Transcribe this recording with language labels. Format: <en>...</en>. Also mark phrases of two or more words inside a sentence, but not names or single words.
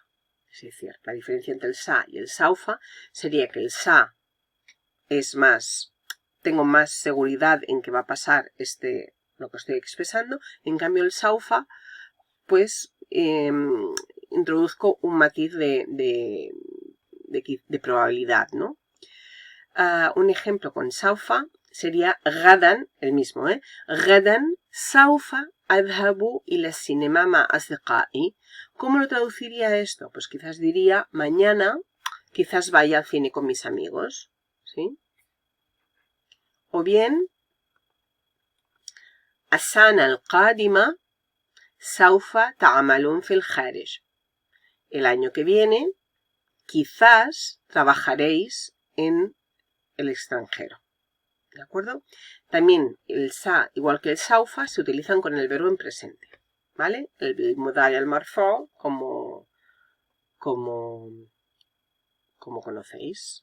<es>Es decir, la diferencia entre el sa y el saufa sería que el sa es más, tengo más seguridad en que va a pasar lo que estoy expresando, en cambio el saufa pues introduzco un matiz de probabilidad, ¿no? Un ejemplo con saufa sería غدا, el mismo,</es> <ar>غدا سوف أذهب إلى السينما مع أصدقائي.</ar> <es>¿Cómo lo traduciría esto? Pues quizás diría mañana quizás vaya al cine con mis amigos, ¿sí? O bien</es> <ar>السنة القادمة سوف تعملون في الخارج.</ar> <es>El año que viene, quizás trabajaréis en el extranjero. ¿De acuerdo? También el sa, igual que el saufa, se utilizan con el verbo en presente. ¿Vale? El</es> <ar>المضارع المرفوع,</ar> <es>como conocéis.</es>